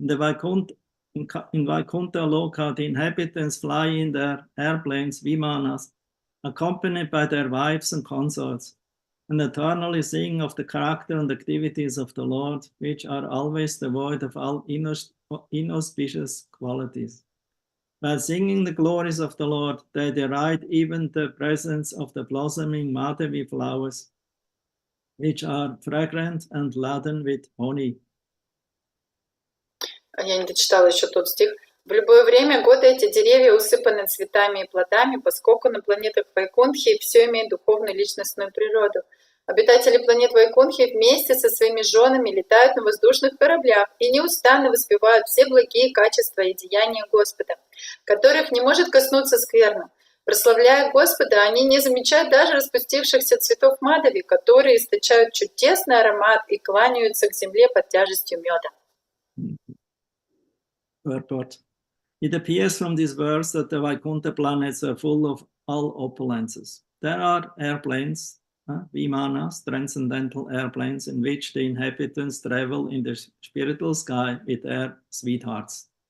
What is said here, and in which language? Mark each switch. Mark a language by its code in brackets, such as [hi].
[en] In Vaikuntha Loka, the inhabitants fly in their airplanes, vimanas, accompanied by their wives and consorts, and eternally sing of the character and activities of the Lord, which are always devoid of all inauspicious qualities. By singing the glories of the Lord, they deride even the presence of the blossoming Madhavi flowers, which are fragrant and laden with honey. [ru] Я не дочитала еще тот стих. В любое время года эти деревья усыпаны цветами и плодами, поскольку на планетах Вайкунтхи все имеет духовную личностную природу. Обитатели планет Вайкунтхи вместе со своими женами летают на воздушных кораблях и неустанно воспевают все благие качества и деяния Господа, которых не может коснуться скверно. Прославляя Господа, они не замечают даже распустившихся цветов Мадхави, которые источают чудесный аромат и кланяются к земле под тяжестью меда. [en] Purport. It appears from this verse that the Vaikuntha planets are full of all opulences. There are airplanes, vimanas, transcendental airplanes, in which the inhabitants travel in the spiritual sky with their sweethearts.